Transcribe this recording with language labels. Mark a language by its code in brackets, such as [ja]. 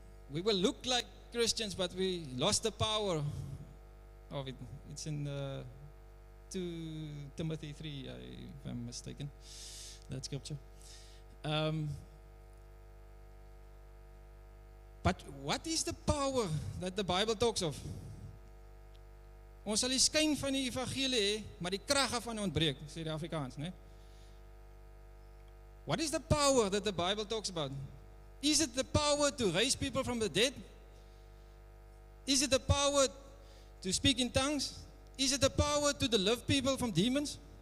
[en] We will look like Christians, but we lost the power of it. It's in 2 Timothy 3, if I'm mistaken, that scripture. But what is the power that the Bible talks of? [af] Ons sal die skyn van die evangelie hê, maar die krag daarvan ontbreek, sê die Afrikaans, né? [en] What is the power that the Bible talks about? Is it the power to raise people from the dead? Is it the power to speak in tongues? Is it the power to deliver people from demons?